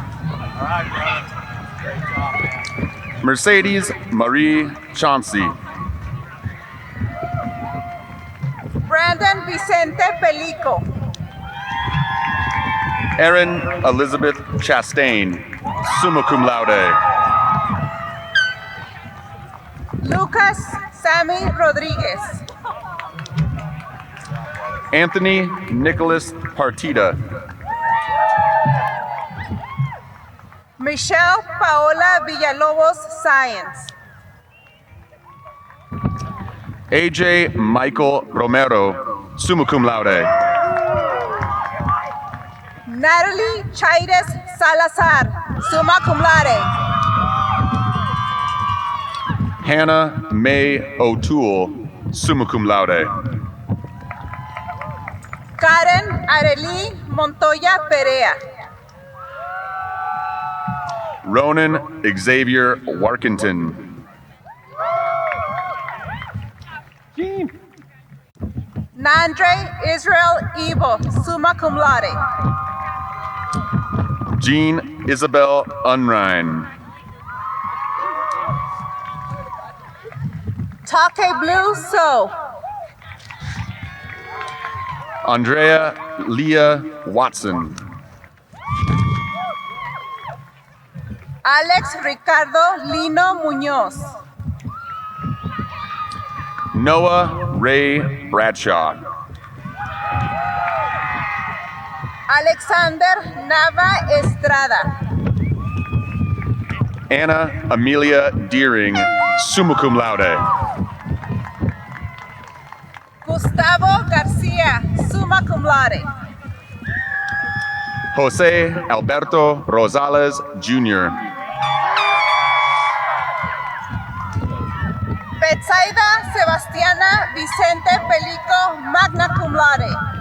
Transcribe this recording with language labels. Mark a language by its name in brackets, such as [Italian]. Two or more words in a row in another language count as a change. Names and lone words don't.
[English] Mercedes Marie Chauncey. Brandon Vicente Pelico. Erin Elizabeth Chastain, [Latin] summa cum laude. [English] Lucas Sammy Rodriguez. Anthony Nicholas Partida. Michelle Paola Villalobos Science. AJ Michael Romero, [Latin] summa cum laude. [English] Natalie Chaires Salazar, [Latin] summa cum laude. [English] Hannah May O'Toole, [Latin] summa cum laude. [English] Karen Arely Montoya Perea. Ronan Xavier Warkentin. Nandre Israel Evo, [Latin] summa cum laude. [English] Jean Isabel Unrein. Take Blue So. Andrea Leah Watson. Alex Ricardo Lino Muñoz. Noah Ray Bradshaw. Alexander Nava Estrada. Anna Amelia Deering, [Latin] summa cum laude. [English] Gustavo Garcia, [Latin] summa cum laude. [English] Jose Alberto Rosales, Jr. Betsaida Sebastiana Vicente Pelico, [Latin] magna cum laude.